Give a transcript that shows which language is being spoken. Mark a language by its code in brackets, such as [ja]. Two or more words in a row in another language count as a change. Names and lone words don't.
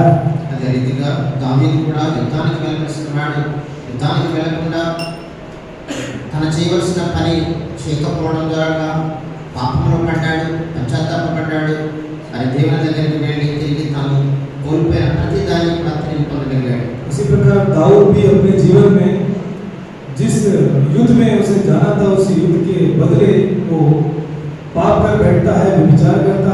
[te] అదే రీతిగా దావీదు కూడా యుద్ధానికి వెళ్ళవలసిన వాడు యుద్ధానికి వెళ్ళకుండా తన చేయవలసిన పని చేయకపోవడం ద్వారా పాపంలో పడ్డాడు, పశ్చాత్తాపడ్డాడు. మరి దేవుని దగ్గరికి వెళ్ళి తిరిగి తను కోల్పోయిన ప్రతి దాన్ని కూడా తిరిగి పొందగలిగాడు. [hi] उसी प्रकार दाऊद भी अपने जीवन में जिस युद्ध में उसे जाना था उस युद्ध के बदले वो पाप कर बैठता है, विचार कर